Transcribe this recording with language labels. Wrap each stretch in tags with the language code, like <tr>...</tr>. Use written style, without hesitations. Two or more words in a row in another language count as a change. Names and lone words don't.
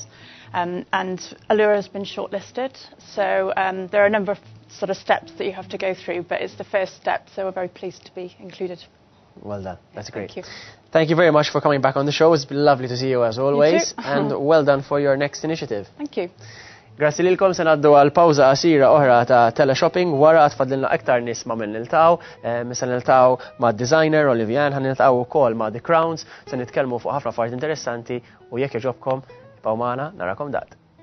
<en>And Allura has been shortlisted, so there are a number of sort of steps that you have to go through, but it's the first step, so we're very pleased to be included. Well done, that's great. Thank you. Thank you very much for coming back on the show. It's been lovely to see you as always, and well done for your next initiative. Thank you.</en> <mt>Grazzi lilkom, se ngħaddu għal pawża qasira oħra ta' teleshopping wara tfadlilna aktar nies ma' min niltgħu, se niltgħu mad-designer Olivian, ħan niltgħu wkoll ma' The Crowns, se nitkellmu fuq ħafna affarijiet interessanti u jekk jogħġobkom ibqgħu magħna narakom daqt.</mt>